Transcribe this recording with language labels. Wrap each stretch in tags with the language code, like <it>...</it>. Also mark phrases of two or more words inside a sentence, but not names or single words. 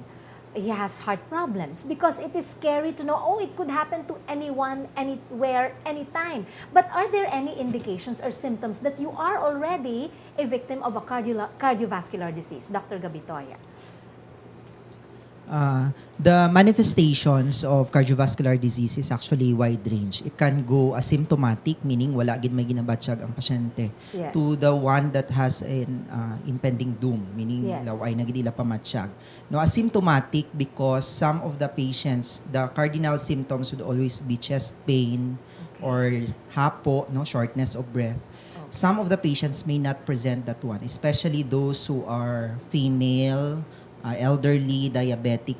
<en>He has heart problems, because it is scary to know, oh, it could happen to anyone, anywhere, anytime. But are there any indications or symptoms that you are already a victim of a cardiovascular disease, Dr. Gabitoya? The manifestations of cardiovascular disease is actually wide range. It can go asymptomatic, meaning</en> <hil>wala gid may ginabatsyag ang pasyente,</hil> <en>Yes. to the one that has an impending doom, meaning Yes.</en> <hil>laway na gid ila pamatsyag.</hil> <en>No, asymptomatic because some of the patients, the cardinal symptoms would always be chest pain or hapo, no, shortness of breath. Some of the patients may not present that one, especially those who are female, elderly, diabetic.</en>